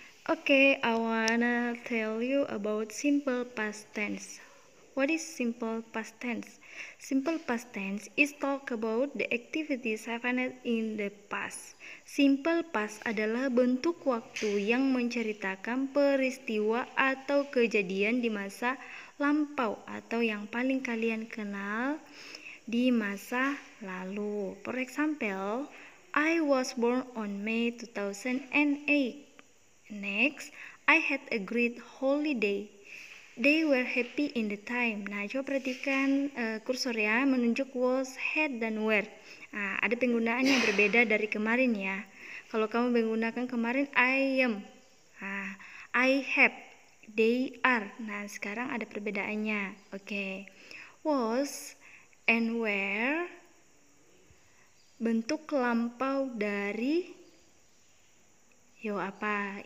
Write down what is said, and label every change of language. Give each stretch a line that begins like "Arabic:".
English: Okay, I wanna tell you about simple past tense. What is simple past tense? Simple past tense is talk about the activities happened in the past.
Indonesian: Simple past adalah bentuk waktu yang menceritakan peristiwa atau kejadian di masa lampau atau yang paling kalian kenal di masa lalu.
English: For example, I was born on May 2008. Next, I had a great holiday. They were happy in the time.
Indonesian: Nah, coba perhatikan kursor ya, menunjuk was, had, dan were. Nah, ada penggunaan yang berbeda dari kemarin ya. Kalau kamu menggunakan kemarin
English: I am,
Indonesian: nah,
English: I have, they are.
Indonesian: Nah, sekarang ada perbedaannya. Oke.
English: Was and were
Indonesian: bentuk lampau dari apa?